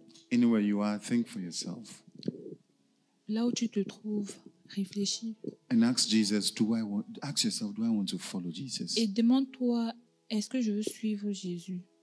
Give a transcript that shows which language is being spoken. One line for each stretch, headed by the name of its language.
English: Anywhere you are, think for yourself.
French: Là où tu te trouves, réfléchis
English: And ask Jesus, ask yourself, do I want to follow Jesus?
French: et demande-toi, est-ce que je veux suivre Jésus?